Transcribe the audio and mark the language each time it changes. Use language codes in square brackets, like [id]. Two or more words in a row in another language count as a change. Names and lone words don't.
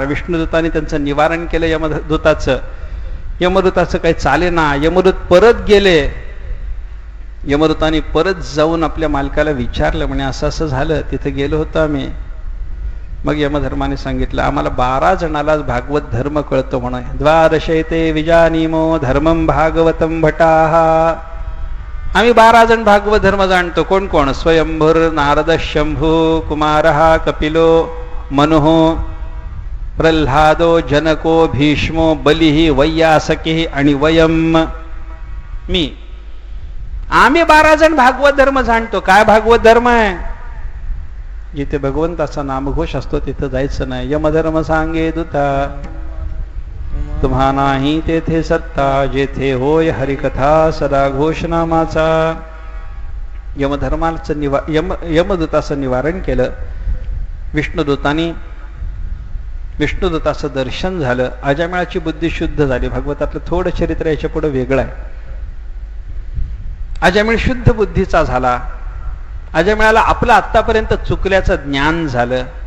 [mr] विष्णुदूताने त्यांचं निवारण केलं यमदूताचं. यमदूताचं काही चालेना. यमदूत परत गेले. यमदूताने परत जाऊन आपल्या मालकाला विचारलं, म्हणे असं असं झालं, तिथे गेलो होतो आम्ही. मग यमधर्माने सांगितलं, आम्हाला 12 जणालाच भागवत धर्म कळतो म्हणे. [sa] द्वादशैते विजानीमो धर्मम भागवतम भटाहा. [mr] आम्ही 12 जण भागवत धर्म जाणतो. कोण कोण? स्वयंभुर, नारद, शंभू, कुमारहा, कपिलो, मनुः, प्रल्हादो, जनको, भीष्मो, बलिही, वैयासकी आणि वयम, मी. आम्ही 12 जण भागवत धर्म जाणतो. काय भागवत धर्म आहे? जिथे भगवंताचा नामघोष असतो तिथं जायचं नाही. यमधर्म सांगे दूता, तुम्हा नाही तेथे सत्ता, जेथे होय हरिकथा सदा घोषनामाचा. यमधर्माचं यमदूताचं निवारण केलं. विष्णुदूताचं दर्शन झालं. अजामिळाची बुद्धी शुद्ध झाली. भागवतातलं थोडं चरित्र याच्या पुढे वेगळं आहे. अजामिळ शुद्ध बुद्धीचा झाला. अजमिळाला आपलं आत्तापर्यंत चुकल्याचं ज्ञान झालं.